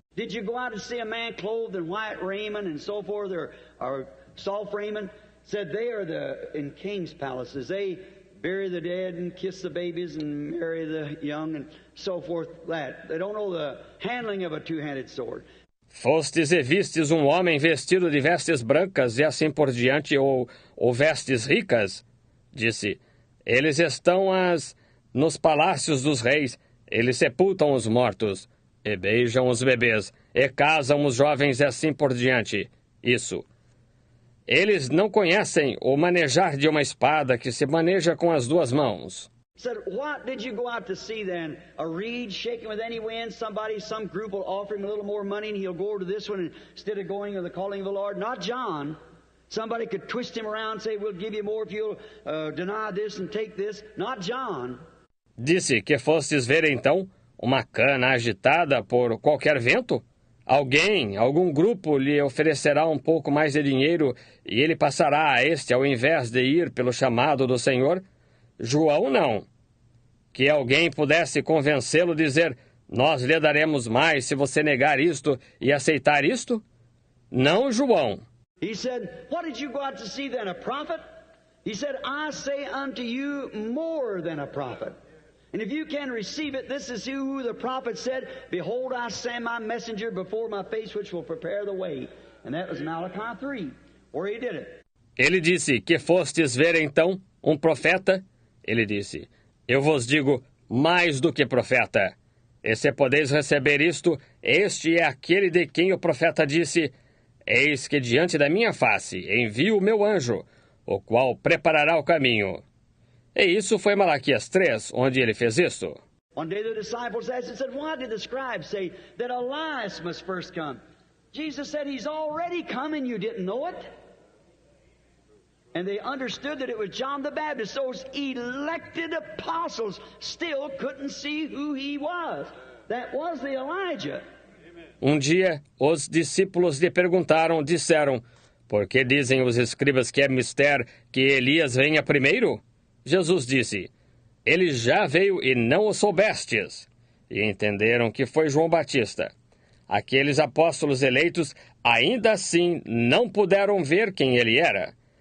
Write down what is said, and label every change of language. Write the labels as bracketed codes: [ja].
[en] Did you go out to see a man clothed in white raiment and so forth, or soft raiment? Said they are in king's palaces. They bury the dead and kiss the babies and marry the young and so forth. That they don't know the handling of a two-handed sword. [pt] Fostes e vistes homem vestido de vestes brancas e assim por diante, ou vestes ricas? Disse, eles estão nos palácios dos reis, eles sepultam os mortos, e beijam os bebês, e casam os jovens e assim por diante. Isso. Eles não conhecem o manejar de uma espada que se maneja com as duas mãos. [en] Said, what did you go out to see then? A reed shaking with any wind? Some group will offer him a little more money and he'll go over to this one instead of going to the calling of the Lord. Not John. Somebody could twist him around and say, we'll give you more if you'll deny this and take this. Not John. [pt] Disse que fostes ver então uma cana agitada por qualquer vento? Algum grupo lhe oferecerá um pouco mais de dinheiro e ele passará a este ao invés de ir pelo chamado do Senhor? João não. Que alguém pudesse convencê-lo a dizer, nós lhe daremos mais se você negar isto e aceitar isto? Não, João. [en] He said, what did you go out to see then, a prophet? He said, I say unto you more than a prophet. And if you can receive it, this is who the prophet said, behold, I send my messenger before my face, which will prepare the way. And that was Malachi 3, where he did it. [pt] Ele disse, que fostes ver então profeta? Ele disse, eu vos digo, mais do que profeta. E se podeis receber isto, este é aquele de quem o profeta disse, eis que diante da minha face envio o meu anjo, o qual preparará o caminho. E isso foi Malaquias 3, onde ele fez isso. [en] One day the disciples asked and said, why did the scribes say that Elias must first come? Jesus said, he's already come and you didn't know it. And they understood that it was John the Baptist. Those elected apostles still couldn't see who he was. That was the Elijah. [pt] Um dia, os discípulos lhe disseram, por que dizem os escribas que é mister que Elias venha primeiro? Jesus disse, ele já veio e não o soubestes. E entenderam que foi João Batista. Aqueles apóstolos eleitos ainda assim não puderam ver quem ele era.